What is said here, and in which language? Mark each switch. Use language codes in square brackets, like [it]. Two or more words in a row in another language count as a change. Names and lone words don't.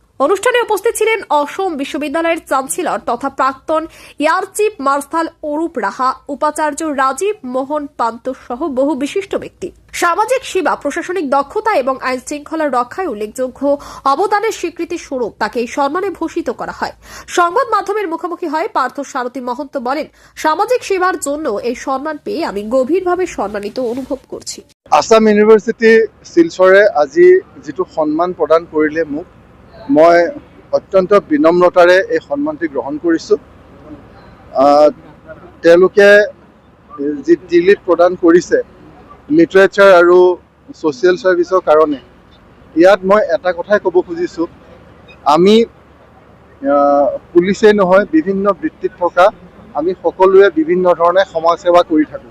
[bn] অনুষ্ঠানে উপস্থিত ছিলেন অসম বিশ্ববিদ্যালয়ের চ্যান্সেলর তথা প্রাক্তন এয়ার চিফ মার্শাল অরূপ রাহা, উপাচার্য রাজীব মোহন পান্ত সহ বহু বিশিষ্ট ব্যক্তি। সামাজিক সেবা, প্রশাসনিক দক্ষতা এবং আইন শৃঙ্খলা রক্ষায় উল্লেখযোগ্য অবদানের স্বীকৃতি স্বরূপ তাকে এই সম্মানে ভূষিত করা হয়। সংবাদ মাধ্যমের মুখোমুখি হয় পার্থ সারথী মহন্ত বলেন, সামাজিক সেবার জন্য এই সম্মান পেয়ে আমি গভীরভাবে সম্মানিত অনুভব করছি। [as] আসাম ইউনিভাৰ্চিটি শিলচৰে আজি যিটো সন্মান প্ৰদান কৰিলে মোক, মই অত্যন্ত বিনম্ৰতাৰে এই সন্মানটি গ্ৰহণ কৰিছোঁ। তেওঁলোকে যি ডিলিট প্ৰদান কৰিছে লিটাৰেচাৰ আৰু [en] social serviceৰ [as] কাৰণে, ইয়াত মই এটা কথাই ক'ব খুজিছোঁ, আমি পুলিচেই নহয়, বিভিন্ন বৃত্তিত থকা আমি সকলোৱে বিভিন্ন ধৰণে সমাজ সেৱা কৰি থাকোঁ।